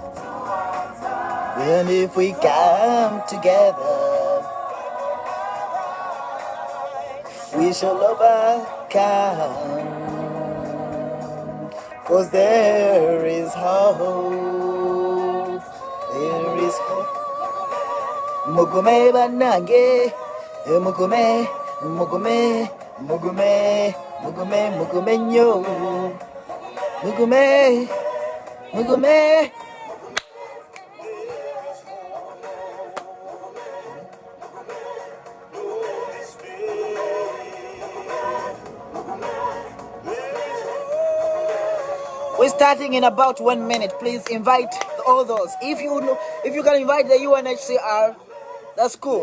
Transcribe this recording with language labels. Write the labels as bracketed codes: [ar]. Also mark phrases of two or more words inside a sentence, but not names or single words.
[en] And if we come together, We shall overcome. 'Cause there is hope. There is hope. [lg] Mugume banage. Mugume, mugume, mugume, mugume, mugume nyo. Mugume, mugume. [en] We're starting in about 1 minute. Please invite all those. If you can invite the UNHCR, that's cool.